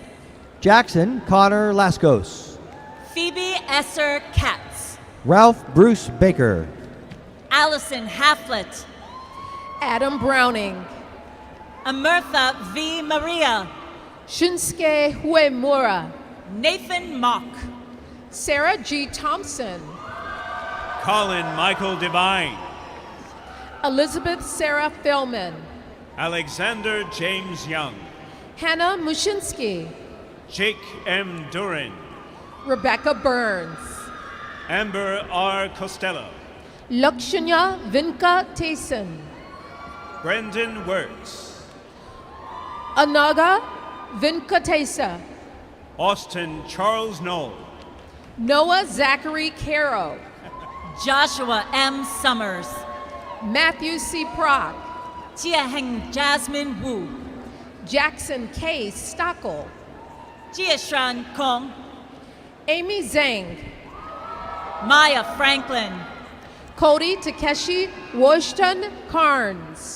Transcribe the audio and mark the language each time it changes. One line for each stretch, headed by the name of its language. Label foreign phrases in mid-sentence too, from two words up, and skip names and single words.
English: Jackson Connor Lascos, Phoebe Esser Katz, Ralph Bruce Baker, Allison Haflett, Adam Browning, Amirtha V. Maria, Shinsuke Huemura, Nathan Mock, Sarah G. Thompson, Colin Michael Devine, Elizabeth Sarah Philman, Alexander James Young, Hannah Mushinsky, Jake M. Durin, Rebecca Burns, Amber R. Costello, Lakshanya Vinka Tayson, Brendan Wirtz, Anaga Venkatesa, Austin Charles Knoll, Noah Zachary Caro, Joshua M. Summers, Matthew C. Prock, Jiaheng Jasmine Wu, Jackson K. Stockel, Jiashan Kong, Amy Zhang, Maya Franklin, Cody Takeshi Washington Carnes,